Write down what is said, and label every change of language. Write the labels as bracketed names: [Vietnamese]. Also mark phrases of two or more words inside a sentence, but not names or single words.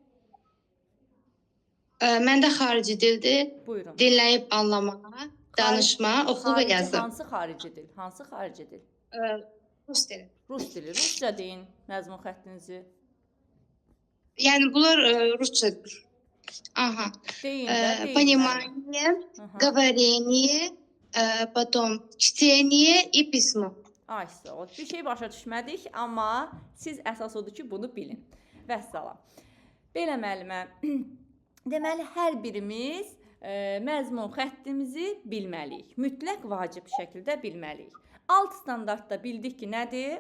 [Azerbaijani] Məndə xarici dildir. Buyurun. Dinləyib anlama, danışma, oxu və yazı. Hansı xarici dil? Hansı xarici dil? Rus dili. Rus dili. Rusca deyin məzmun xəttinizi. Yəni bunlar rusçadır. Aha. Deyin də, deyin. [Russian] Понимание, говорение, потом чтение и письмо. [Azerbaijani] Ay, sağ ol. Bir şey başa düşmədik, amma siz əsas odur ki, bunu bilin. Vəssalam. Belə müəllimə, deməli hər birimiz məzmun xəttimizi bilməliyik. Mütləq vacib şəkildə bilməliyik. Alt standartda bildik ki, nədir?